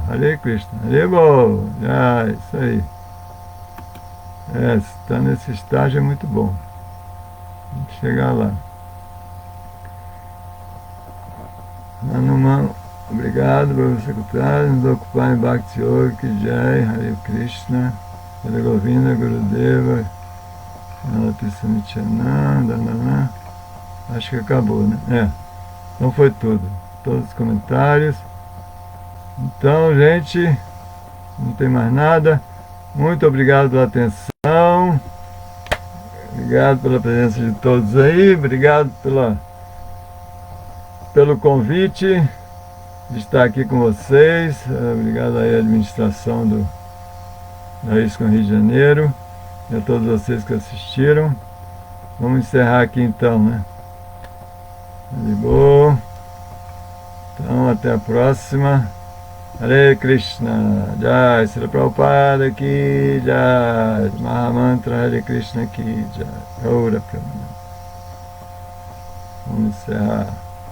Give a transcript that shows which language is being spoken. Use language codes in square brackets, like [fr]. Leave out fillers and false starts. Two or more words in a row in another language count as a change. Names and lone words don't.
[sa] Hare Krishna. Hare Bol. [pt] Isso aí. Estar nesse estágio é muito bom. Vamos chegar lá. Hanuman, obrigado por você escutar, nos ocupar em Bhakti Yoga, que Jai, [sa] Hare Krishna, Hare Govinda, [pt] Gurudeva, Nityananda, acho que acabou, né? Então foi tudo. Todos os comentários. Então, gente, não tem mais nada. Muito obrigado pela atenção. Obrigado pela presença de todos aí. Obrigado pelo convite de estar aqui com vocês. Obrigado aí à administração da ISCOM Rio de Janeiro e a todos vocês que assistiram. Vamos encerrar aqui então, né? De boa. Então, até a próxima. [sa] Hare Krishna. [pt] Jai. Srila Prabhupada aqui. Jai. [sa] Mahamantra Hare Krishna [pt] aqui. [sa] Jai. Gaura Pramanam. [pt] Vamos encerrar.